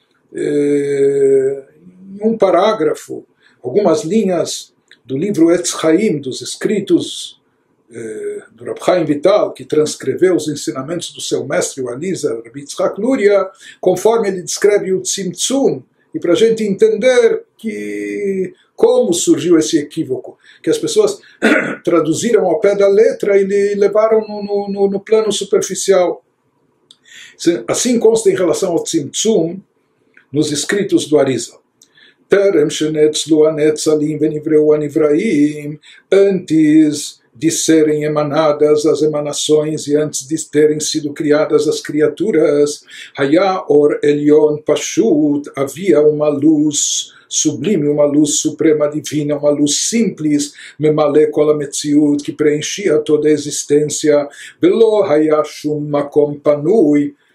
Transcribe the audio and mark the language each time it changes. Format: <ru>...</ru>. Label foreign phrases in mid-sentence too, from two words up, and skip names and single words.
<pt>em um parágrafo, algumas linhas do livro Etz Chaim, dos escritos do Rab Chaim Vital, que transcreveu os ensinamentos do seu mestre, o Alizar, Rabbi Yitzhak Luria, conforme ele descreve o Tzimtzum, e para a gente entender como surgiu esse equívoco, que as pessoas traduziram ao pé da letra e levaram no plano superficial. Assim consta em relação ao Tzimtzum nos escritos do Arizal.</pt> <he>טרם שנאצלו הנאצלים ונבראו הנבראים,</he> <pt>antes de serem emanadas as emanações e antes de terem sido criadas as criaturas,</pt> <he>היה אור עליון פשוט,</he> <pt>havia uma luz sublime, uma luz suprema divina, uma luz simples,</pt> <he>ממלא כל המציאות,</he> <pt>que preenchia toda a existência,</pt> <he>ולא היה שום מקום פנוי.</he>